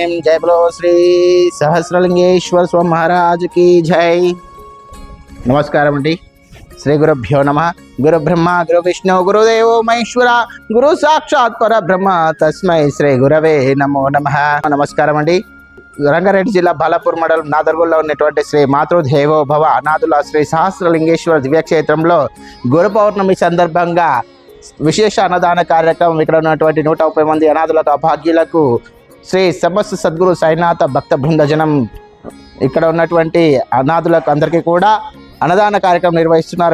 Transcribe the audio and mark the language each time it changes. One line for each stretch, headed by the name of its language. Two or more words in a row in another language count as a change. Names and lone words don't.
Hindi: जय बोलो श्री सहस्रलिंगेश्वर स्वामी महाराज की जय।
Telugu: నమస్కార అండి।
Sanskrit: श्री गुरुभ्यो नमः। गुरु ब्रह्मा गुरु विष्णु गुरुदेव महेश्वर गुरु साक्षात् परब्रह्म तस्मै श्री गुरवे नमो नमः।
Telugu: నమస్కార అండి। రంగారెడ్డి జిల్లా బాలాపూర్ మండలం నాదర్గూడలో ఉన్నటువంటి శ్రీ మాతృదేవో భవ అనాథుల శ్రీ సహస్రలింగేశ్వర దివ్యక్షేత్రంలో గురు పౌర్ణమి సందర్భంగా విశేష అన్నదాన కార్యక్రమం ఇక్కడ ఉన్నటువంటి 130 మంది అనాథులకు అభాగ్యులకు శ్రీ సమస్త సద్గురు సాయినాథ భక్త బృందజనం ఇక్కడ ఉన్నటువంటి అనాథులకు అందరికీ కూడా అన్నదాన కార్యక్రమం నిర్వహిస్తున్నారు.